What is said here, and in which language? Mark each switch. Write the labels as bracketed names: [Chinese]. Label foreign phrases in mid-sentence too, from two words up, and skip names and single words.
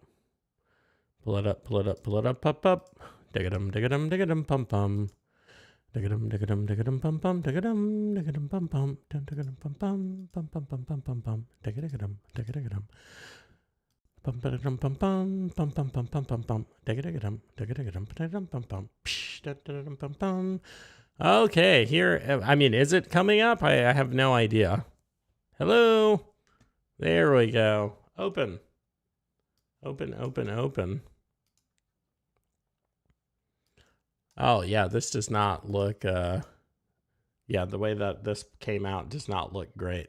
[English] Pull it up, up. Dig-a-dum, pum pum. Dig-a-dum, pum pum. Dig-a-dum, pum pum. Dig-a-dum, pum pum. Pum pum pum pum pum pum. Dig-a-dig-a-dum. Pum pum pum pum pum pum pum pum pum pum. Dig-a-dig-a-dum. Pum pum. Pum pum. Okay, here. I mean, is it coming up? I have no idea. Hello. There we go. Open. Oh, yeah, this does not look, the way that this came out does not look great.